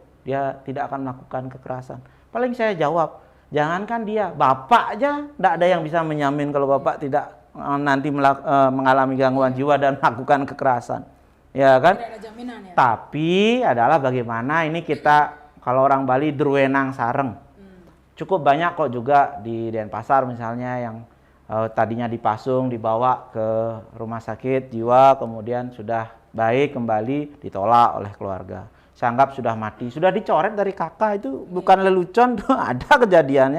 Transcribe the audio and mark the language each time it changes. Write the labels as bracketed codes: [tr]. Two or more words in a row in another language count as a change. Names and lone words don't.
[id] Dia tidak akan melakukan kekerasan. Paling saya jawab, jangankan dia, bapak aja tidak ada yang bisa menjamin kalau bapak tidak nanti mengalami gangguan jiwa dan melakukan kekerasan. Ya kan? Tidak ada jaminan ya. Tapi adalah bagaimana ini kita, kalau orang Bali [ban] druwenang sareng. [id] Cukup banyak kok juga di Denpasar misalnya yang tadinya dipasung dibawa ke rumah sakit jiwa, kemudian sudah baik kembali ditolak oleh keluarga. Saya anggap sudah mati, sudah dicoret dari kakak, itu bukan lelucon tuh, ada kejadiannya.